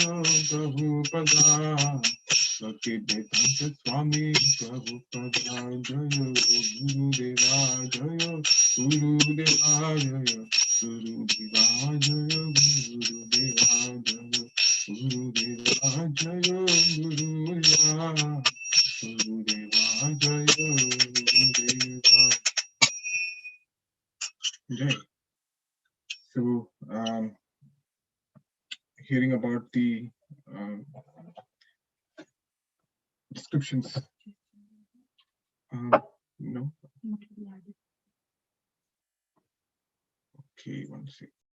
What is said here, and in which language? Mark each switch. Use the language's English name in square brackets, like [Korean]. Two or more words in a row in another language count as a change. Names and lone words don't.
[Hindi] प्रभुपदा, भक्ति वेदांत स्वामी प्रभुपदा, जय गुरुदेवा जय गुरुदेवा, जय गुरुदेवा जय गुरुदेवा, जय गुरुदेवा जय गुरुदेवा, गुरुदेवा जय गुरुदेवा जय. [English] So, hearing about the descriptions, no, okay, one second.